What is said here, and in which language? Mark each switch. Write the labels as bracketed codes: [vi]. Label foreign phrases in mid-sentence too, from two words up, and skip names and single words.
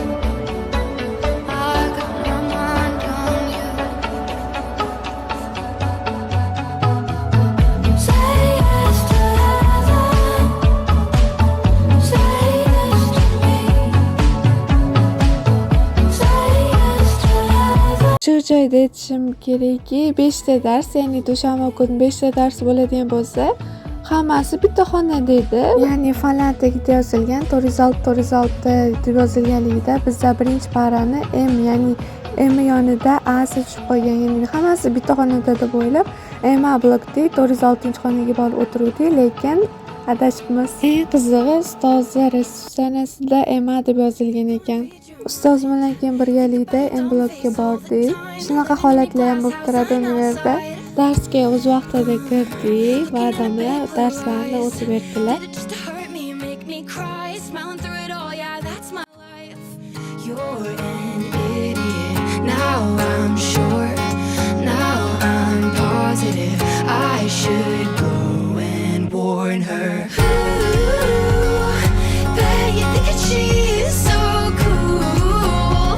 [en] I've got my mind on you. Say yes to heaven. Say yes to me. Say yes to heaven. [uz] Shu joyda aytishim kerakki, 5 ta dars, ya'ni dushanba kuni 5 ta dars bo'ladigan bo'lsa, hammasi bitta xonada edi. Ya'ni fanlar tagida yozilgan 406 deb yozilganligida bizda birinchi parani M, ya'ni M yonida A tushib qolgan. Ya'ni hammasi bitta xonada deb o'ylab, MA blokda 406-xonaga borib o'tirdik, lekin adashibmiz. Eng qizig'i, ustozi resepsiyonasida MA deb yozilgan ekan. Ustoz bilan keyin birgalikda M blokka bordik. Shunaqa holatlar ham bo'lib turadi universitetda. Darsga o'z vaqtida kirdik va odamlar darslarni o'tib berdilar. [en] Just to hurt me, make me cry, smiling through it all, yeah, that's my life. You're an idiot. Now I'm sure. Now I'm positive. I should go and warn her. Ooh, bet you think that she's so cool.